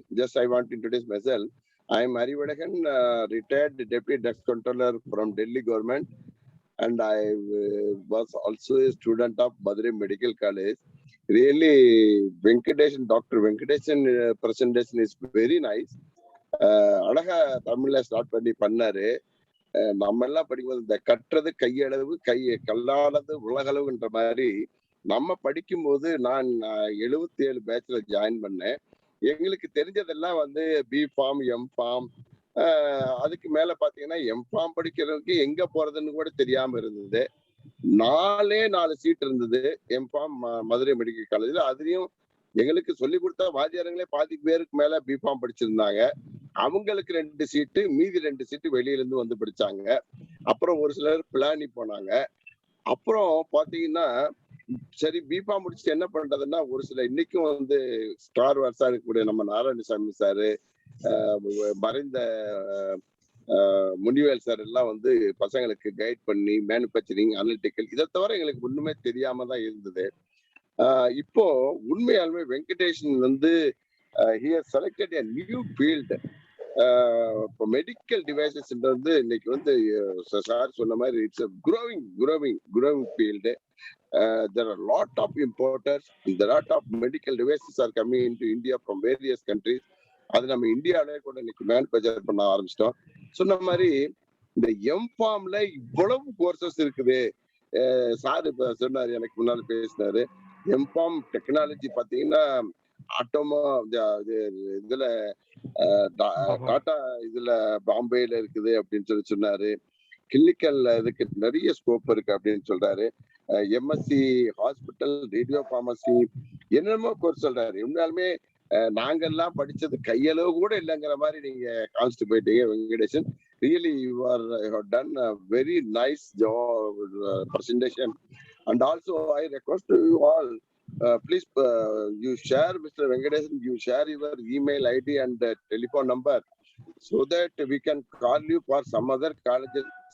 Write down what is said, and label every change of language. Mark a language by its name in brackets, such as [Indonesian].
[English] Just I want to introduce myself. I am Hari Vadakan, retired Deputy Drug Controller from Delhi government, and I was also a student of Madurai Medical College. Really, Dr. Venkatesh presentation is very nice. [Tamil] அழகா தமிழ்ல start பண்ணாரு. நம்ம எல்லாம் படிக்கும்போது இந்த கற்றது கையளவு கல்லானது உலகளவுன்ற மாதிரி நம்ம படிக்கும்போது நான் 77 பேட்ச்ல ஜாயின் பண்ணேன். எங்களுக்கு தெரிஞ்சதெல்லாம் வந்து பி ஃபார்ம், எம் ஃபார்ம், அதுக்கு மேல பாத்தீங்கன்னா எம் ஃபார்ம் படிக்கிறதுக்கு எங்க போறதுன்னு கூட தெரியாம இருந்தது. 4 சீட் இருந்தது எம் ஃபார்ம் மதுரை மெடிக்கல் காலேஜ்ல. அதுலயும் எங்களுக்கு சொல்லி கொடுத்த வாத்தியாரங்களே பாதி பேருக்கு மேல பி ஃபார்ம் படிச்சிருந்தாங்க. அவங்களுக்கு 2 சீட்டு, மீதி 2 சீட்டு வெளியில இருந்து வந்து படிச்சாங்க. அப்புறம் ஒரு சிலர் பிளானி போனாங்க. அப்புறம் பாத்தீங்கன்னா சரி பிஃபார்ம் முடிச்சுட்டு என்ன பண்றதுன்னா, ஒரு சில இன்னைக்கும் வந்து ஸ்டார் வார்ஸா இருக்கக்கூடிய நம்ம நாராயணசாமி சாரு, மறைந்த முனிவேல் சார் எல்லாம் வந்து பசங்களுக்கு கைட் பண்ணி மேனுபேக்சரிங், அனலிட்டிக்கல், இதை தவிர எங்களுக்கு ஒண்ணுமே தெரியாம தான் இருந்தது. இப்போ உண்மையாலுமே வெங்கடேஷன் வந்து [English] he has selected a new field. [Tamil] இப்போ மெடிக்கல் டிவைசஸ் வந்து இன்னைக்கு வந்து சார் சொன்ன மாதிரி [English] It's growing field. There are a lot of importers, there are a lot of medical devices are coming into India from various countries. [Tamil] அது நம்ம இந்தியாவிலே கூட இன்னைக்கு மேனுபேக்சர் பண்ண ஆரம்பிச்சிட்டோம். சொன்ன மாதிரி இந்த எம்ஃபார்ம்ல இவ்வளவு கோர்சஸ் இருக்குது. சார் இப்ப சொன்னாரு, எனக்கு முன்னால பேசினாரு. எம்ஃபார்ம் டெக்னாலஜி பாத்தீங்கன்னா ஆட்டோமா இதுல டாடா இதுல பாம்பேல இருக்குது அப்படின்னு சொன்னாரு. கிளினிக்கல் இதுக்கு நிறைய ஸ்கோப் இருக்கு அப்படின்னு சொல்றாரு. எம்எஸ்சி ஹாஸ்பிட்டல், ரேடியோ பார்மசி, என்னென்னமோ கோர்ஸ் சொல்றாரு. உண்மையாலுமே நாங்கெல்லாம் படிச்சது கையளவு கூட இல்லைங்கிற மாதிரி நீங்க காமிச்சிட்டு போயிட்டீங்க Venkatesan. [English] Really you have done a very nice job presentation. And also I request you all, please you share, Mr. Venkatesh, you share your email ID and telephone number so that we can call you for some other colleges.